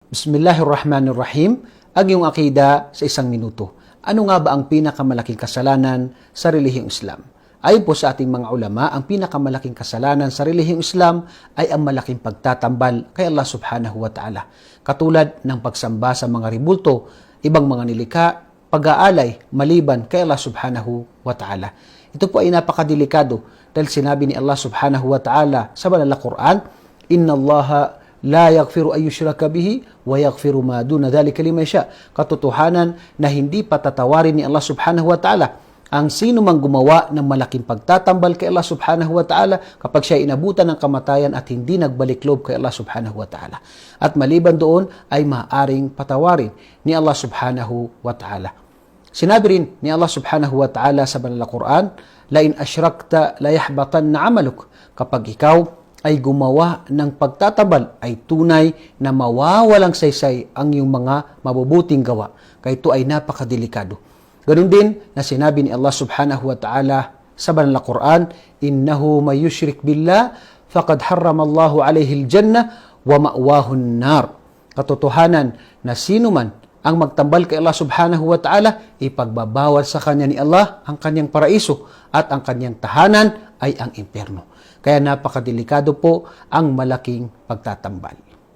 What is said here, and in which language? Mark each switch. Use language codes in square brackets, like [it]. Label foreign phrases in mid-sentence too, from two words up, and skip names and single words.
[tl] Bismillahirrahmanirrahim. Ang iyong akida sa isang minuto. Ano nga ba ang pinakamalaking kasalanan sa relihiyong Islam? Ayon po sa ating mga ulama, ang pinakamalaking kasalanan sa relihiyong Islam ay ang malaking pagtatambal kay Allah [ar] سبحانه وتعالى. [tl] Katulad ng pagsamba sa mga ribulto, ibang mga nilikha, pag-aalay maliban kay Allah [ar] سبحانه وتعالى. [tl] Ito po ay napakadelikado dahil sinabi ni Allah [ar] سبحانه وتعالى [tl] sa banal na Quran, [ar] إن الله لا يغفر أن يشرك به ويغفر ما دون ذلك لمن يشاء. [tl] Katotohanan na hindi patatawarin ni Allah [ar] سبحانه وتعالى [tl] ang sino mang gumawa ng malaking pagtatambal kay Allah [ar] سبحانه وتعالى [tl] kapag siya inabutan ng kamatayan at hindi nagbalik loob kay Allah [ar] سبحانه وتعالى. [tl] At maliban doon ay maaaring patawarin ni Allah [ar] سبحانه وتعالى. [tl] Sinabi rin ni Allah [ar] سبحانه وتعالى [tl] sa banal na Quran, [ar] لئن أشركت ليحبطن عملك. [tl] Kapag ikaw ay gumawa ng pagtatabal, ay tunay na mawawalang saysay ang iyong mga mabubuting gawa. Kaya ito ay napakadelikado. Ganun din na sinabi ni Allah [ar] سبحانه وتعالى [tl] sa banal na Quran, [ar] إنه من يشرك بالله فقد حرم الله عليه الجنة ومأواه النار. [tl] Katotohanan na sino man ang magtambal kay Allah [ar] سبحانه وتعالى, [tl] ipagbabawal sa kanya ni Allah ang kanyang paraiso at ang kanyang tahanan ay ang impyerno. Kaya napakadelikado po ang malaking pagtatambal.